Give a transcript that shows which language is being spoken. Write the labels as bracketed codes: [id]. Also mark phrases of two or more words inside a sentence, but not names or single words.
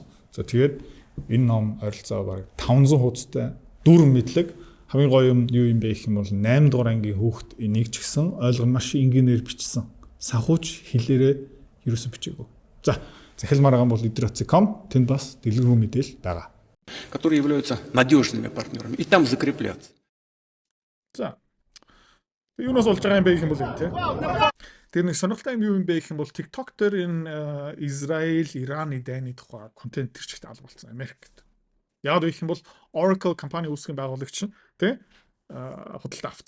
[mn] За тэгээд энэ ном ойролцоо баг 500 хуудастай дүрм мэдлэг. Хамгийн гоё юм юу юм бэ гэх юм бол 8 дугаар ангийн хүүхэд энийг ч гэсэн ойлгомжтой маш энгийнээр бичсэн. Санхүүч хэлээрээ ерөөсө бичээгүй. За захилмаар байгаа бол Idratsi.com тэнд бас дэлгэрэнгүй мэдээлэл байгаа. [ru] Которые являются надежными партнерами, и там закрепляться. [mn] За. Юунаас болж байгаа юм бэ гэх юм бол энэ тий. Тэр нэг сонирхолтой юм юу юм бэ гэх юм бол TikTok дээр энэ Израиль, Ираны дайны тухай контент төрчихтэй алгуулсан Америкт. Яг гэх юм бол Oracle компани үүсгэн байгуулагч нь тий худалдаа авсан.